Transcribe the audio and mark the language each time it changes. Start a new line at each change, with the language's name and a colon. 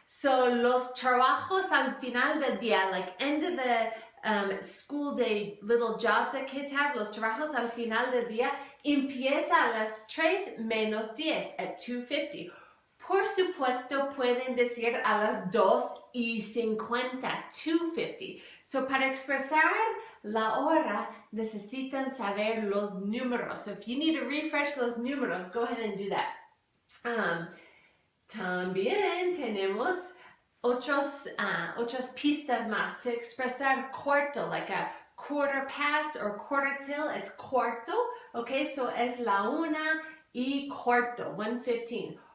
Spanish: So los trabajos al final del día,
English: like end of the school day, little jobs that kids have,
Spanish: los trabajos al final del día, empieza a las 3:10, at 2:50. Por supuesto, pueden decir a las 2:50, 2:50. So, para expresar la hora, necesitan saber los números.
English: So, if you need to refresh those números, go ahead and do that.
Spanish: También tenemos otras pistas más
English: to
Spanish: expresar cuarto,
English: like a quarter past or quarter till, it's cuarto, okay, so
Spanish: es la 1:15,
English: 1:15.